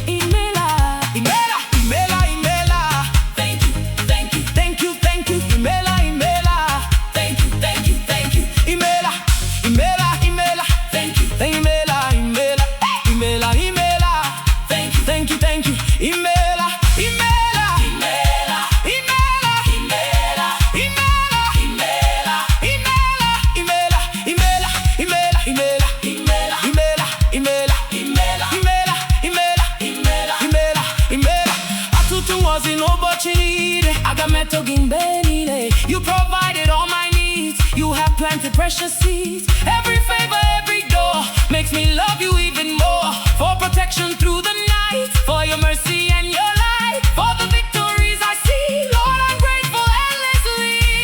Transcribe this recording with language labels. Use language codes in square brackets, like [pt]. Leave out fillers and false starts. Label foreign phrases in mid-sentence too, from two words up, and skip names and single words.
[ig] Imela, Imela, Imela, Imela. [en] Thank you, thank you. Thank you, thank you, [ig] Imela, Imela. [en] Thank you, thank you, thank you. [ig] Imela, Imela, Imela. [en] Thank you, [ig] Imela, Imela, Imela, Imela. [en] thank you. Thank you, thank you, [ig] Imela, Imela, Mela, Imela, Mela, Imela, Mela, Imela, Imela, Imela, Imela, Imela, Mela, Imela, Imela, Mela, Imela, Imela, Mela. Imela, Imela. Atutu wazi n'ụbọchị niile, aga m eto gị mgbe niile. [en] You provided all my needs. You have planted precious seeds. Every favor, every door makes me love you even more. For protection through the night, for your mercy and your light, for the victories I see. Lord, I'm grateful endlessly.